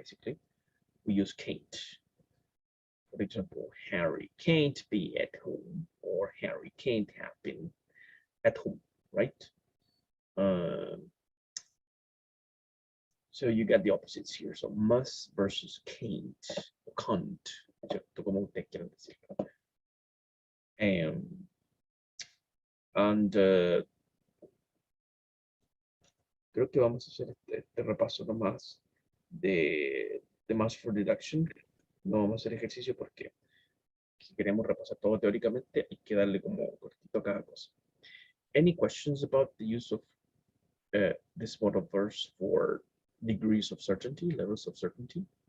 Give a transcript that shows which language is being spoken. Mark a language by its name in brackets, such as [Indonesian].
[English] Basically, we use can't. For example, Harry can't be at home, or Harry can't have been at home, right? So you get the opposites here. So must versus can't, o can't, [Spanish] ¿cierto? Como ustedes quieran decirlo. And creo que vamos a hacer este repaso nomás de must for deduction. No vamos a hacer ejercicio porque si queremos repasar todo teóricamente hay que darle como cortito a cada cosa. [English] Any questions about the use of this modal verbs for degrees of certainty, levels of certainty?